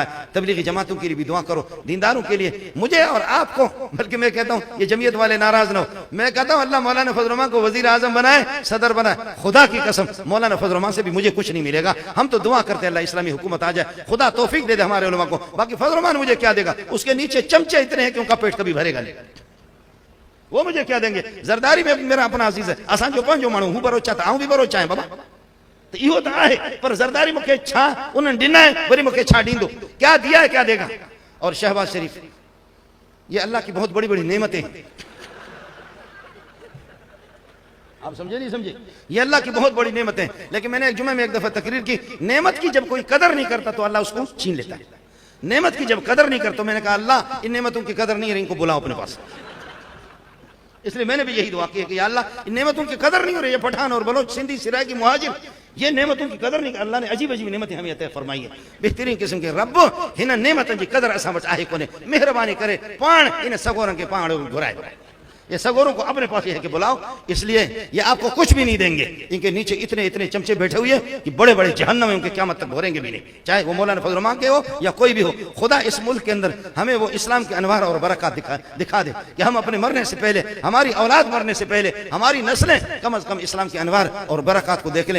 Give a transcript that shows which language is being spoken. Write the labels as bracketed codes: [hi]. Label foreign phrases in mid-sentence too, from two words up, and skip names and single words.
[ur] تبلیغی جماعتوں کے لیے بھی دعا کرو، دینداروں کے لیے، مجھے اور آپ کو، بلکہ میں کہتا ہوں یہ جمعیت والے ناراض نہ ہو، میں کہتا ہوں اللہ مولانا فضل رحمان کو وزیر اعظم بنائے، صدر بنائے. خدا کی قسم مولانا فضل رحمان سے بھی مجھے کچھ نہیں ملے گا۔ ہم تو دعا کرتے ہیں اللہ اسلامی حکومت آ جائے، خدا توفیق دے دے ہمارے علما کو. باقی فضل رحمان مجھے کیا دے گا، اس کے نیچے چمچے اتنے ہیں کہ ان کا پیٹ کبھی بھرے گا نہیں، وہ مجھے کیا دیں گے. زرداری میں میرا اپنا عزیز ہے, [sd] असां जो पंहिंजो माण्हू हूं भरोचा त आऊं बि भरोचा आहियां बाबा, तो इहो तो आहे, पर जरदारी मुझे छा उन्होंने ॾिना है, वरी मुझे छा ॾींदो, [ur] کیا دیا ہے کیا دے گا. اور شہباز شریف، یہ اللہ کی بہت بڑی بڑی نعمتیں ہیں، آپ سمجھے نہیں سمجھے، یہ اللہ کی بہت بڑی نعمتیں ہیں. لیکن میں نے ایک جمعے میں ایک دفعہ تقریر کی، نعمت کی جب کوئی قدر نہیں کرتا تو اللہ اس کو چھین لیتا ہے. نعمت کی جب قدر نہیں کرتا، میں نے کہا اللہ ان نعمتوں کی قدر نہیں ہے، ان کو بلاؤ اپنے پاس. اس لیے میں نے بھی یہی دعا کی ہے کہ اللہ ان نعمتوں کی قدر نہیں ہو رہی ہے، پٹھان اور بلوچ سندھی سرائیکی مہاجر، یہ نعمتوں کی قدر نہیں، اللہ نے عجیب عجیب نعمتیں ہمیں عطا فرمائی ہے. بہترین قسم کے [sd] रब हिन नेमतन की कदर असां वटि आहे कोन्हे, मेहरबानी करे पाण इन सगोरन के पाण घुराए, [ur] یہ سگوروں کو اپنے پاس ہے کہ بلاؤ. اس لیے یہ آپ کو کچھ بھی نہیں دیں گے، ان کے نیچے اتنے اتنے چمچے بیٹھے ہوئے ہیں کہ بڑے بڑے جہنم میں ان کے قیامت تک بھریں گے بھی نہیں، چاہے وہ مولانا فضل رحمان کے ہو یا کوئی بھی ہو. خدا اس ملک کے اندر ہمیں وہ اسلام کے انوار اور برکت دکھا دے کہ ہم اپنے مرنے سے پہلے، ہماری اولاد مرنے سے پہلے، ہماری نسلیں کم از کم اسلام کے انوار اور برکت کو دیکھ لیں.